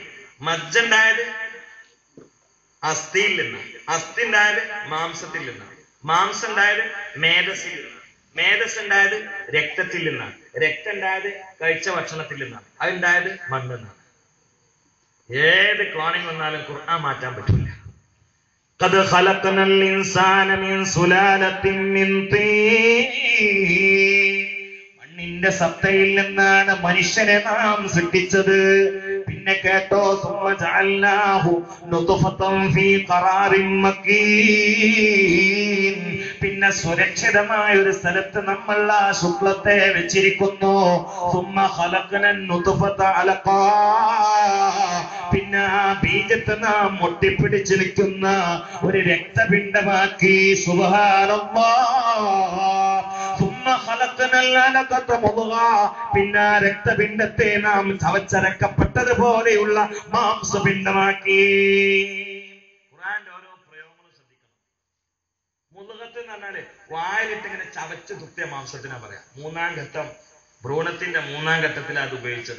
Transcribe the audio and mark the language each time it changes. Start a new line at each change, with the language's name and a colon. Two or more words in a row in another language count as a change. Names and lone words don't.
Malayalam: മജ്ജ ഉണ്ടായത് അസ്ഥിയിൽ നിന്നാണ്. അസ്ഥി ഉണ്ടായത് മാംസത്തിൽ നിന്നാണ്. മാംസം ഉണ്ടായത് മേധസ്സിൽ നിന്നാണ്. മേധസ് ഉണ്ടായത് രക്തത്തിൽ നിന്നാണ്. രക്തം ഉണ്ടായത് കഴിച്ച ഭക്ഷണത്തിൽ നിന്നാണ്. അതുണ്ടായത് മണ്ണിൽ നിന്നാണ്. ഏത് ക്ലോണിംഗ് വന്നാലും ഖുർആൻ മാറ്റാൻ പറ്റില്ല.
Arabic: قد خلقنا الإنسان من سلالة من طين.
Malayalam: മണ്ണിന്റെ സത്തയിൽ നിന്നാണ് മനുഷ്യനെ നാം സൃഷ്ടിച്ചത്. പിന്നെ കേട്ടോ,
Arabic: ثم جعلناه نطفة في قرار مكين.
Malayalam: പിന്നെ സുരക്ഷിതമായ ഒരു സ്ഥലത്ത് നമ്മൾ ആ ശുക്ലത്തെ വെച്ചിരിക്കുന്നു.
Arabic: ثم خلقنا النطفة علقا.
Malayalam: പിന്നെ ആ ബീജത്തെ നാം ഒട്ടിപ്പിടിച്ചു നിൽക്കുന്ന ഒരു രക്തപിണ്ഡമാക്കി. സുബ്ഹാനല്ലാഹ്.
Arabic: ثم خلقنا العلقة مضغة.
Malayalam: പിന്നെ ആ രക്തപിണ്ഡത്തെ നാം ചവച്ചരക്കപ്പെട്ടതുപോലെയുള്ള മാംസപിണ്ഡമാക്കി. ഖുർആന്റെ ഓരോ പ്രയോഗങ്ങളും ശ്രദ്ധിക്കണം. മുദ്ഗത്ത് എന്ന് പറഞ്ഞാല് വായിലിട്ട് ഇങ്ങനെ ചവച്ച് തുപ്പിയ മാംസത്തിനാ പറയാം. മൂന്നാം ഘട്ടം, ഭ്രൂണത്തിന്റെ മൂന്നാം ഘട്ടത്തിലാണ് അത് ഉപയോഗിച്ചത്.